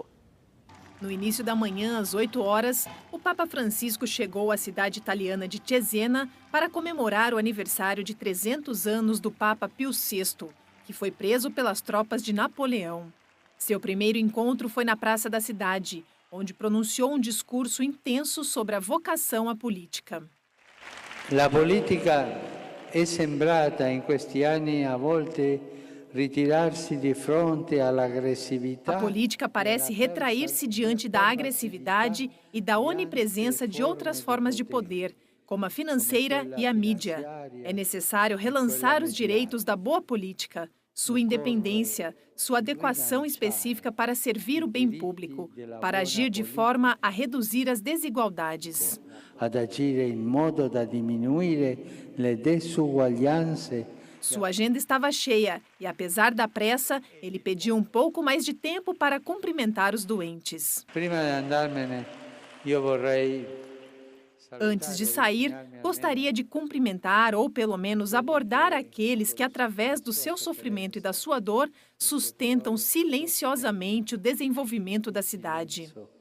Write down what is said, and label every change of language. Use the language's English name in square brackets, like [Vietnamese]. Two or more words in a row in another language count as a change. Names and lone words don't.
[Portuguese] No início da manhã, às 8 horas, o Papa Francisco chegou à cidade italiana de Cesena para comemorar o aniversário de 300 anos do Papa Pio VI, que foi preso pelas tropas de Napoleão. Seu primeiro encontro foi na praça da cidade, onde pronunciou um discurso intenso sobre a vocação à política. [Italian] La politica è sembrata in questi anni a volte ritirarsi di fronte all'aggressività. [Portuguese] A política parece retrair-se diante da agressividade e da onipresença de outras formas de poder, como a financeira e a mídia. É necessário relançar os direitos da boa política, sua independência, sua adequação específica para servir o bem público, para agir de forma a reduzir as desigualdades. [Italian] Ad agire in modo da diminuire le disuguaglianze. [Portuguese] Sua agenda estava cheia e, apesar da pressa, ele pediu um pouco mais de tempo para cumprimentar os doentes. Antes de sair, gostaria de cumprimentar ou, pelo menos, abordar aqueles que, através do seu sofrimento e da sua dor, sustentam silenciosamente o desenvolvimento da cidade.